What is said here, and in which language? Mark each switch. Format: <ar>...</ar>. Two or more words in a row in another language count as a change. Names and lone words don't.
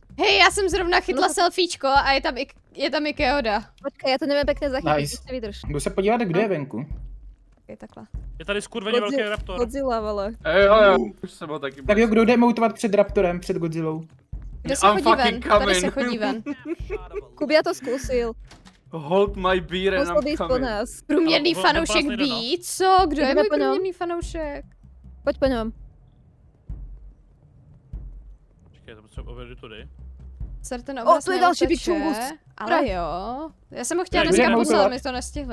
<cs>Hej, já jsem zrovna chytla selfiečko a je tam i Keoda. Počkej, já to nevím pekne zachytit, Nice. ještě vydrž. Jdu se podívat, kdo je venku. Okay, takhle. Je tady skurveně velký raptor. Godzilla, vole. Jo, už jsem ho taky Tak jo, kdo jde emotovat před Raptorem, před Godzillou? Kde se I'm chodí fucking ven? Tady se coming. chodí ven. Kubia to zkusil.</cs> <en>Hold my beer and</en> <cs>Musel I'm být po coming. nás. Průměrný Ale fanoušek nejde, no. být? Co? Kdo je Jdeme můj po něm. průměrný fanoušek? Pojď po něm. Počkej, to potřebuji ověřit tudy. Certain O, obraz to je další Big neuteče, Chungus. ale jo. Já jsem ho chtěla Tady, dneska budeme poslat, moutovat. my to nestihli,</cs>